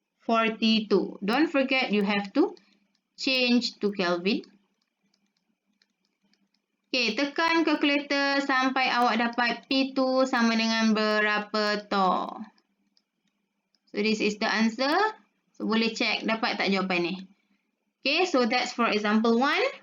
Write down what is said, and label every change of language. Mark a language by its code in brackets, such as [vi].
[en] For T2, don't forget you have to change to Kelvin. [ms] Okay, tekan kalkulator sampai awak dapat P2 sama dengan berapa torr. [en] So, this is the answer. [ms] So, boleh check dapat tak jawapan ni. [en] Okay, so that's for example 1.